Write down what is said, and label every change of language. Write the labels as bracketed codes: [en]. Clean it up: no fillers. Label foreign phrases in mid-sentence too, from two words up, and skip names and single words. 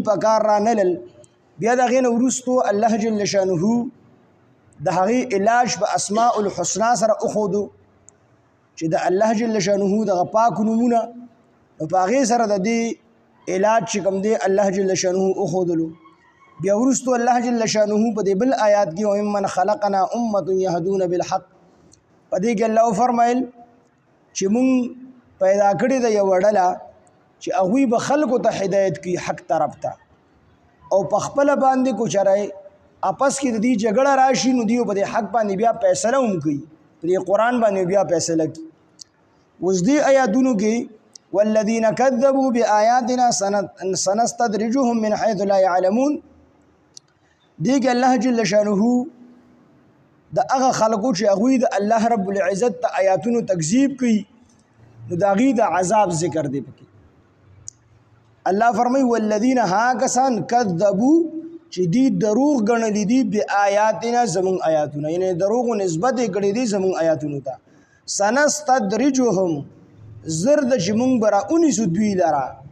[ps] په کار رانه بیا د هغې نه وروستو [ar] الله جل شانه [ps] د هغې علاج په [ar] اسماء الحسنا [ps] سره وښودو چې د [ar] الله جل شانه [ps] دغه پاک نومونه نو په هغې سره د دې علاج چې کوم دی [ar] الله جل شانه [ps] وښودلو بیا وروستو [ar] الله جل شانه [ps] په دې بل آیات کې [ar] وممن خلقنا امة یهدون بالحق [ps] په دې کې الله فرمایل چې مونږ پیدا کړې ده یوه ډله چې هغوی به خلکو ته هدایت کوي حق طرف ته او په خپله باندې کو چرای اپس کې د دې جګړه راشي نو دیو په دې حق باندې بیا فیصله هم کوي په دې قرآن باندې بیا فیصله کوي اوس دې آیاتونو کې [ar] والذین کذبوا بآیاتنا سنستدرجهم من حیث لا يعلمون [ps] دې کې [ar] الله جل شانه [ps] د هغه خلکو چې هغوی د [ar] الله رب العزت [ps] د آیاتونو تکذیب کوي نو د هغې د عذاب ذکر دی پکې الله فرمایي والذین ها کسان کذبوا چې دی دروغ ګڼلی دي بآیاتنا زمون آیاتونه یعنی دروغ نسبت یې کړی دي زمون آیاتونو ته سنستدرجهم زر د چې مونږ به راونیسو دوی لره